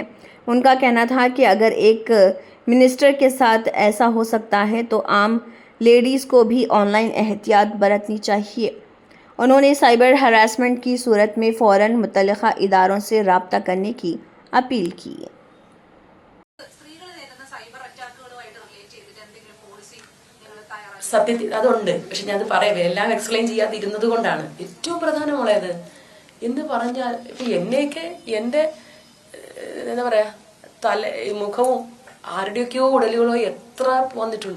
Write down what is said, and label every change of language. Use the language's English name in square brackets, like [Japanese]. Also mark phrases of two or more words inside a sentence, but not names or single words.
[Urdu] ان کا کہنا تھا کہ اگر ایک منسٹر کے ساتھ ایسا ہو سکتا ہے تو عام لیڈیز کو بھی آن لائن احتیاط برتنی چاہیے. انہوں نے [English] cyber harassment [Urdu] کی صورت میں فوراً متعلقہ اداروں سے رابطہ کرنے کی اپیل کی. [Malayalam] സത്യത്തിൽ അതുണ്ട്. പക്ഷെ ഞാൻ പറയുക എല്ലാം എക്സ്പ്ലെയിൻ ചെയ്യാതിരുന്നത് കൊണ്ടാണ് ഏറ്റവും പ്രധാനമുള്ളത്. എന്ന് പറഞ്ഞാൽ ഇപ്പൊ എന്നെയൊക്കെ എന്റെ എന്താ പറയാ മുഖവും ആരുടെയൊക്കെയോ ഉടലുകളോ എത്ര വന്നിട്ടുണ്ട്.